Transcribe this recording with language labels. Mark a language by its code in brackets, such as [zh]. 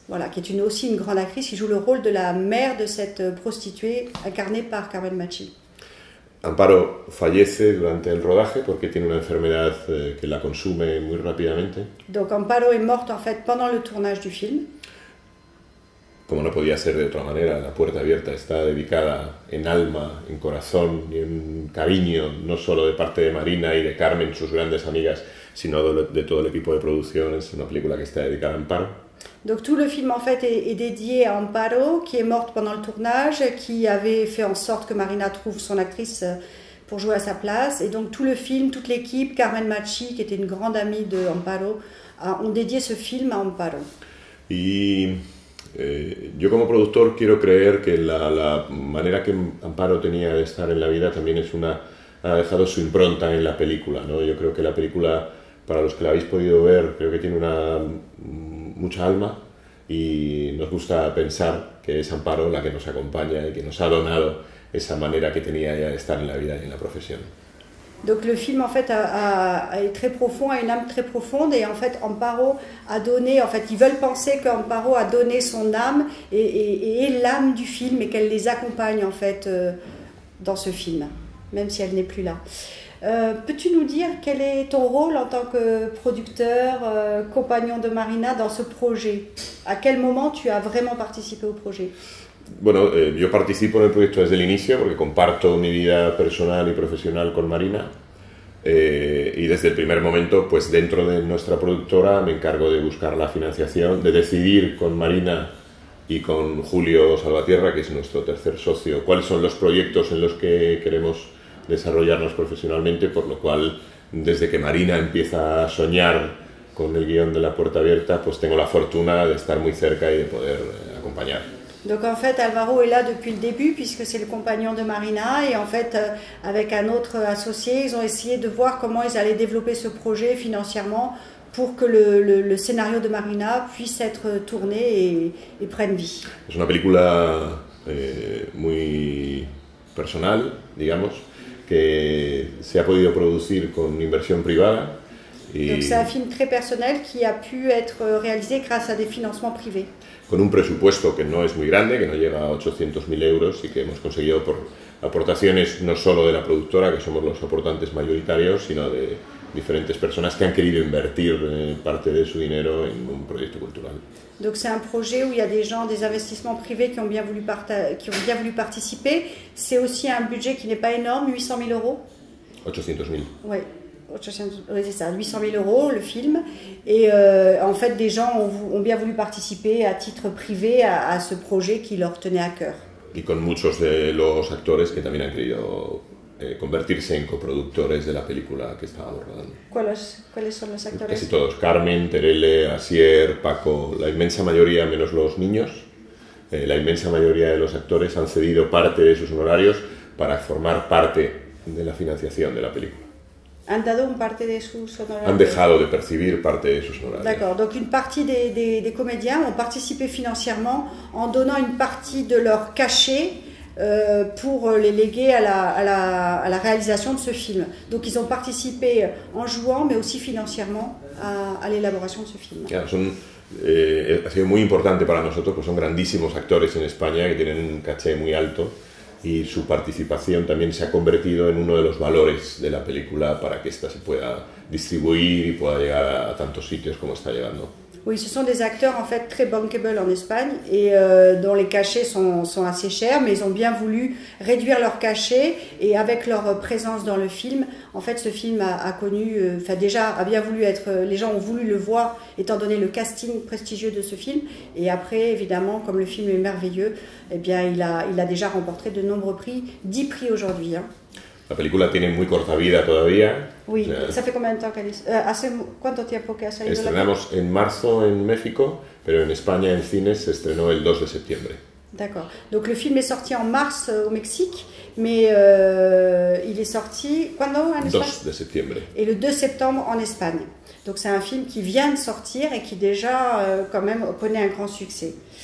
[fr] Voilà, qui est aussi une grande actrice qui joue le rôle de la mère de cette prostituée incarnée par Carmen Machi. [es] Amparo fallece durante el rodaje porque tiene una enfermedad que la consume muy rápidamente. [fr] Donc Amparo est morte en fait pendant le tournage du film. [es] Como no podía ser de otra manera, La Puerta Abierta está dedicada en alma, en corazón y en cariño, no solo de parte de Marina y de Carmen, sus grandes amigas, sino de todo el equipo de producción. Es una película que está dedicada a Amparo. [fr] Donc tout le film en fait est dédié à Amparo, qui est morte pendant le tournage, qui avait fait en sorte que Marina trouve son actrice pour jouer à sa place. Et donc tout le film, toute l'équipe, Carmen Machi, qui était une grande amie de Amparo, ont dédié ce film à Amparo. [es] Y yo como productor quiero creer que la manera que Amparo tenía de estar en la vida también ha dejado su impronta en la película, ¿no? Yo creo que la película, para los que la habéis podido ver, creo que tiene mucha alma y nos gusta pensar que es Amparo la que nos acompaña y que nos ha donado esa manera que tenía ella de estar en la vida y en la profesión. [fr] Donc le film en fait est très profond, a une âme très profonde, et en fait Amparo a donné, en fait ils veulent penser qu'Amparo a donné son âme et l'âme du film, et qu'elle les accompagne en fait dans ce film, même si elle n'est plus là. Peux-tu nous dire quel est ton rôle en tant que producteur, compagnon de Marina dans ce projet? À quel moment tu as vraiment participé au projet? [es] Bueno, yo participo en el proyecto desde el inicio porque comparto mi vida personal y profesional con Marina, y desde el primer momento, pues dentro de nuestra productora me encargo de buscar la financiación, de decidir con Marina y con Julio Salvatierra, que es nuestro tercer socio, cuáles son los proyectos en los que queremos desarrollarnos profesionalmente, por lo cual desde que Marina empieza a soñar con el guión de La Puerta Abierta, pues tengo la fortuna de estar muy cerca y de poder acompañar. [fr] Donc en fait Alvaro est là depuis le début puisque c'est le compagnon de Marina, et en fait avec un autre associé ils ont essayé de voir comment ils allaient développer ce projet financièrement pour que le scénario de Marina puisse être tourné et prenne vie. [es] Es una película muy personal, digamos, que se ha podido producir con inversión privada. [fr] Donc c'est un film très personnel qui a pu être réalisé grâce à des financements privés. [es] Con un presupuesto que no es muy grande, que no llega a 800.000 euros, y que hemos conseguido por aportaciones no solo de la productora, que somos los aportantes mayoritarios, sino de diferentes personas que han querido invertir parte de su dinero en un proyecto cultural. [fr] Donc c'est un projet où il y a des gens, des investissements privés qui ont bien voulu participer. C'est aussi un budget qui n'est pas énorme, 800 000 euros. [es] 800.000. [fr] Oui. Oui, c'est ça, 800 000 euros le film, et en fait des gens ont bien voulu participer à titre privé à ce projet qui leur tenait à cœur. [es] Y con muchos de los actores que también han querido convertirse en coproductores de la película que estábamos rodando. ¿Cuáles son los actores? Casi todos: Carmen, Terele, Asier, Paco, la inmensa mayoría, menos los niños, la inmensa mayoría de los actores han cedido parte de sus honorarios para formar parte de la financiación de la película. Han dado [fr] une partie [es] de sus honorarios. Han dejado de percibir parte de sus honorarios. [fr] D'accord, donc une partie des comédiens ont participé financièrement en donnant une partie de leur cachet pour les léguer à la réalisation de ce film. Donc ils ont participé en jouant, mais aussi financièrement à l'élaboration de ce film. [es] Claro, ha sido muy importante para nosotros, pues son grandísimos actores en España que tienen un caché muy alto, y su participación también se ha convertido en uno de los valores de la película para que ésta se pueda distribuir y pueda llegar a tantos sitios como está llegando. [fr] Oui, ce sont des acteurs en fait très bankable en Espagne, et dont les cachets sont assez chers, mais ils ont bien voulu réduire leurs cachets, et avec leur présence dans le film, en fait ce film a connu, déjà a bien voulu être, les gens ont voulu le voir étant donné le casting prestigieux de ce film, et après évidemment comme le film est merveilleux, eh bien il a déjà remporté de nombreux prix, 10 prix aujourd'hui. Hein. [es] La película tiene muy corta vida todavía. [fr] Oui, ¿ça fait combien de temps qu'elle est? [es] ¿Hace cuánto tiempo que ha salido? Estrenamos en marzo en México, pero en España en cines se estrenó el 2 de septiembre. [fr] D'accord. Donc le film est sorti en mars au Mexique, mais il est sorti quand en Espagne? [es] 2 de septiembre. [fr] Et le 2 septembre en Espagne. Donc c'est un film qui vient de sortir et qui déjà quand même connaît un grand succès.